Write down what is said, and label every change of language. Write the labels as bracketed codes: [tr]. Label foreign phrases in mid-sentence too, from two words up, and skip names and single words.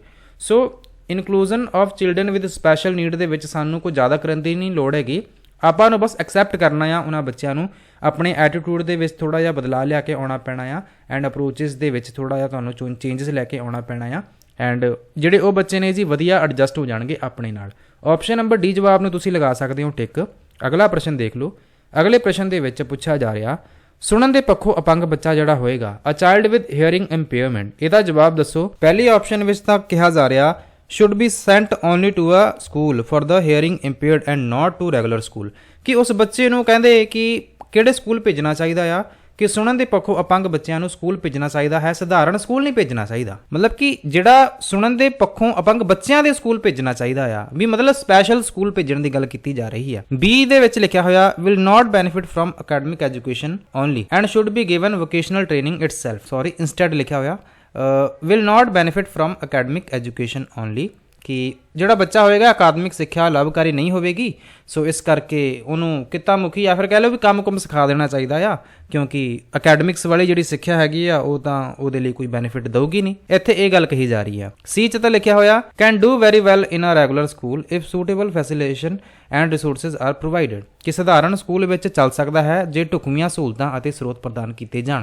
[pa] ਸੋ [en] inclusion of children with special need [pa] ਦੇ ਵਿੱਚ ਸਾਨੂੰ ਕੋਈ ਜ਼ਿਆਦਾ ਕਰਨ ਦੀ ਨਹੀਂ ਲੋੜ ਹੈਗੀ, ਆਪਾਂ ਨੂੰ ਬਸ ਐਕਸੈਪਟ ਕਰਨਾ ਆ ਉਹਨਾਂ ਬੱਚਿਆਂ ਨੂੰ, ਆਪਣੇ ਐਟੀਟਿਊਡ ਦੇ ਵਿੱਚ ਥੋੜ੍ਹਾ ਜਿਹਾ ਬਦਲਾਅ ਲਿਆ ਕੇ ਆਉਣਾ ਪੈਣਾ ਆ, [en] and approaches [pa] ਦੇ ਵਿੱਚ ਥੋੜ੍ਹਾ ਜਿਹਾ ਤੁਹਾਨੂੰ ਚੇਂਜਸ ਲੈ ਕੇ ਆਉਣਾ ਪੈਣਾ ਆ, ਐਂਡ ਜਿਹੜੇ ਉਹ ਬੱਚੇ ਨੇ ਜੀ ਵਧੀਆ ਐਡਜਸਟ ਹੋ ਜਾਣਗੇ ਆਪਣੇ ਨਾਲ। ਆਪਸ਼ਨ ਨੰਬਰ D ਜਵਾਬ ਨੂੰ ਤੁਸੀਂ ਲਗਾ ਸਕਦੇ ਹੋ ਟਿਕ। ਅਗਲਾ ਪ੍ਰਸ਼ਨ ਦੇਖ ਲਓ। ਅਗਲੇ ਪ੍ਰਸ਼ਨ ਦੇ ਵਿੱਚ ਪੁੱਛਿਆ ਜਾ ਰਿਹਾ ਸੁਣਨ ਦੇ ਪੱਖੋਂ ਅਪੰਗ ਬੱਚਾ ਜਿਹੜਾ ਹੋਏਗਾ, [en] a child with hearing impairment, [pa] ਇਹਦਾ ਜਵਾਬ ਦੱਸੋ। ਪਹਿਲੀ ਆਪਸ਼ਨ ਵਿੱਚ ਤਾਂ ਕਿਹਾ ਜਾ ਰਿਹਾ [en] should be sent only to a school for the hearing impaired and not to regular school, [pa] ਕਿ ਉਸ ਬੱਚੇ ਨੂੰ ਕਹਿੰਦੇ ਕਿ ਕਿਹੜੇ ਸਕੂਲ ਭੇਜਣਾ ਚਾਹੀਦਾ ਆ, ਕਿ ਸੁਣਨ ਦੇ ਪੱਖੋਂ ਅਪੰਗ ਬੱਚਿਆਂ ਨੂੰ ਸਕੂਲ ਭੇਜਣਾ ਚਾਹੀਦਾ ਹੈ, ਸਧਾਰਨ ਸਕੂਲ ਨਹੀਂ ਭੇਜਣਾ ਚਾਹੀਦਾ। ਮਤਲਬ ਕਿ ਜਿਹੜਾ ਸੁਣਨ ਦੇ ਪੱਖੋਂ ਅਪੰਗ ਬੱਚਿਆਂ ਦੇ ਸਕੂਲ ਭੇਜਣਾ ਚਾਹੀਦਾ ਆ, ਵੀ ਮਤਲਬ ਸਪੈਸ਼ਲ ਸਕੂਲ ਭੇਜਣ ਦੀ ਗੱਲ ਕੀਤੀ ਜਾ ਰਹੀ ਹੈ। B ਦੇ ਵਿੱਚ ਲਿਖਿਆ ਹੋਇਆ [en] will not benefit from academic education only and should be given vocational training itself, instead [pa] ਲਿਖਿਆ ਹੋਇਆ [en] will not benefit from academic education only, [pa] ਕਿ ਜਿਹੜਾ ਬੱਚਾ ਹੋਏਗਾ ਅਕਾਦਮਿਕ ਸਿੱਖਿਆ ਲਾਭਕਾਰੀ ਨਹੀਂ ਹੋਵੇਗੀ, ਸੋ ਇਸ ਕਰਕੇ ਉਹਨੂੰ ਕਿੱਤਾ ਮੁਖੀ ਜਾਂ ਫਿਰ ਕਹਿ ਲਓ ਵੀ ਕੰਮ ਸਿਖਾ ਦੇਣਾ ਚਾਹੀਦਾ ਆ, ਕਿਉਂਕਿ ਅਕੈਡਮਿਕਸ ਵਾਲੀ ਜਿਹੜੀ ਸਿੱਖਿਆ ਹੈਗੀ ਆ ਉਹ ਤਾਂ ਉਹਦੇ ਲਈ ਕੋਈ ਬੈਨੀਫਿਟ ਦਊਗੀ ਨਹੀਂ। ਇੱਥੇ ਇਹ ਗੱਲ ਕਹੀ ਜਾ ਰਹੀ ਆ। C 'ਚ ਤਾਂ ਲਿਖਿਆ ਹੋਇਆ [en] can do very well in a regular school if suitable facilitation and resources are provided, [pa] ਕਿ ਸਧਾਰਨ ਸਕੂਲ ਵਿੱਚ ਚੱਲ ਸਕਦਾ ਹੈ ਜੇ ਢੁਕਵੀਆਂ ਸਹੂਲਤਾਂ ਅਤੇ ਸਰੋਤ ਪ੍ਰਦਾਨ ਕੀਤੇ ਜਾਣ।